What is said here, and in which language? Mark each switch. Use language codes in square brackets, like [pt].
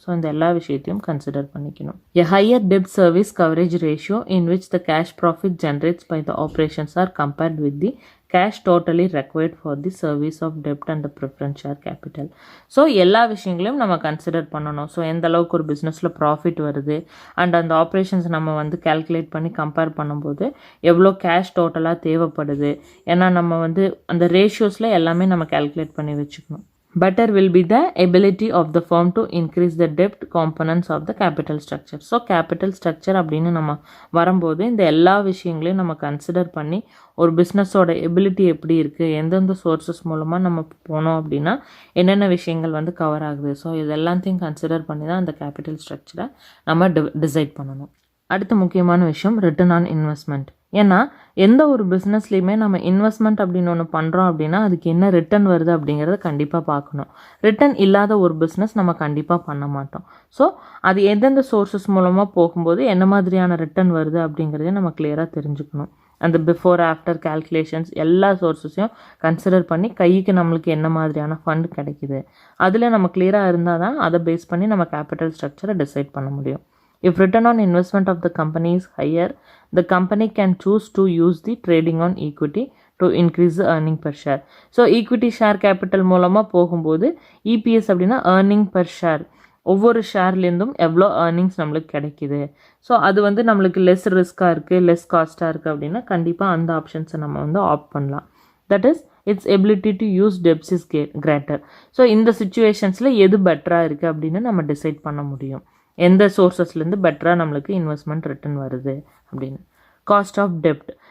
[ta] So இந்த எல்லா விஷயத்தையும் கன்சிடர் பண்ணிக்கணும். [en] A higher dept service coverage ratio in which the cash profit generates by the operations R compared with the cash totally required for the service of dept and the preference share capital. [ta] So எல்லா விஷயங்களையும் நம்ம consider பண்ணணும். So எந்த அளவுக்கு ஒரு பிஸ்னஸில் profit வருது and அந்த ஆப்ரேஷன்ஸ் நம்ம வந்து கேல்குலேட் பண்ணி கம்பேர் பண்ணும்போது எவ்வளோ கேஷ் டோட்டலாக தேவைப்படுது. ஏன்னா நம்ம வந்து அந்த ரேஷியோஸில் எல்லாமே நம்ம கேல்குலேட் பண்ணி வச்சுக்கணும். [en] Better will be the ability of the firm to increase the debt components of the capital structure. [ta] So capital structure அப்படின்னு நம்ம வரும்போது இந்த எல்லா விஷயங்களையும் நம்ம கன்சிடர் பண்ணி ஒரு பிஸ்னஸோட எபிலிட்டி எப்படி இருக்குது, எந்தெந்த சோர்ஸஸ் மூலமாக நம்ம போனோம் அப்படின்னா என்னென்ன விஷயங்கள் வந்து கவர் ஆகுது. ஸோ இது எல்லாத்தையும் கன்சிடர் பண்ணி தான் அந்த கேபிட்டல் ஸ்ட்ரக்சரை நம்ம டிசைட் பண்ணணும். அடுத்த முக்கியமான விஷயம் ரிட்டர்ன் ஆன் இன்வெஸ்ட்மெண்ட். ஏன்னா எந்த ஒரு பிஸ்னஸ்லேயுமே நம்ம இன்வெஸ்ட்மெண்ட் அப்படின்னு ஒன்று பண்ணுறோம் அப்படின்னா அதுக்கு என்ன ரிட்டர்ன் வருது அப்படிங்கிறத கண்டிப்பாக பார்க்கணும். ரிட்டர்ன் இல்லாத ஒரு பிஸ்னஸ் நம்ம கண்டிப்பாக பண்ண மாட்டோம். ஸோ அது எந்தெந்த சோர்ஸஸ் மூலமாக போகும்போது என்ன மாதிரியான ரிட்டர்ன் வருது அப்படிங்கிறதையும் நம்ம கிளியராக தெரிஞ்சுக்கணும். அந்த பிஃபோர் ஆஃப்டர் கேல்குலேஷன்ஸ் எல்லா சோர்ஸஸையும் கன்சிடர் பண்ணி கைக்கு நம்மளுக்கு என்ன மாதிரியான ஃபண்ட் கிடைக்குது அதில் நம்ம கிளியராக இருந்தால் தான் அதை பேஸ் பண்ணி நம்ம கேபிட்டல் ஸ்ட்ரக்சரை டிசைட் பண்ண முடியும். [en] If return on investment of the company is higher, the company can choose to use the trading on equity to increase the earning per share. [ta] So equity share capital மூலமாக போகும்போது EPS அப்படின்னா earning per share, ஒவ்வொரு ஷேர்லேருந்தும் எவ்வளோ earnings நம்மளுக்கு கிடைக்கிது. So அது வந்து நம்மளுக்கு லெஸ் ரிஸ்க்காக இருக்குது, லெஸ் காஸ்ட்டாக இருக்குது அப்படின்னா கண்டிப்பாக அந்த ஆப்ஷன்ஸை நம்ம வந்து ஆப்ட் பண்ணலாம். [en] That is its ability to use debts is greater. [ta] So இந்த சுச்சுவேஷன்ஸில் எது பெட்டராக இருக்குது அப்படின்னு நம்ம டிசைட் பண்ண முடியும், எந்த சோர்ஸஸ்லேருந்து பெட்டராக நம்மளுக்கு இன்வெஸ்ட்மெண்ட் ரிட்டர்ன் வருது அப்படின்னு. Cost of dept.